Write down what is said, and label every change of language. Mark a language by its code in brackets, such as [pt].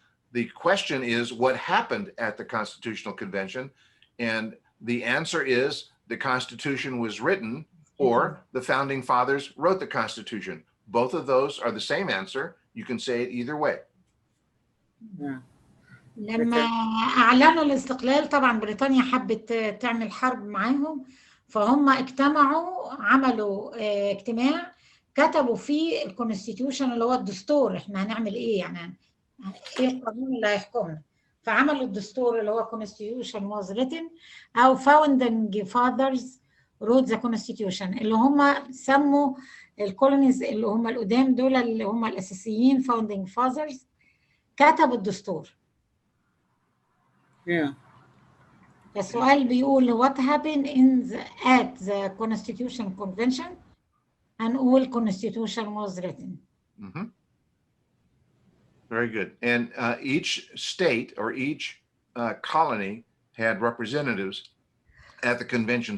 [en] The question is, what happened at the Constitutional Convention? And the answer is the Constitution was written, or the Founding Fathers wrote the Constitution. Both of those are the same answer. You can say it either way. [ar] لما أعلنوا الاستقلال طبعا بريطانيا حبت تعمل حرب معاهم، فهم اجتمعوا، عملوا اجتماع كتبوا فيه الكونستيتيوشن اللي هو الدستور، احنا هنعمل ايه يعني، ايه القانون اللي هيحكمنا. فعملوا الدستور اللي هو [en] constitution was written [ar] او [en] founding fathers wrote the constitution، [ar] اللي هم سموا الكولونيز اللي هم القدام دول اللي هم الاساسيين founding fathers كتبوا الدستور. السؤال بيقول [en] what happened at the Constitution Convention [ar] هنقول [en] constitution was written. Very good. And each state or each colony had representatives at the convention.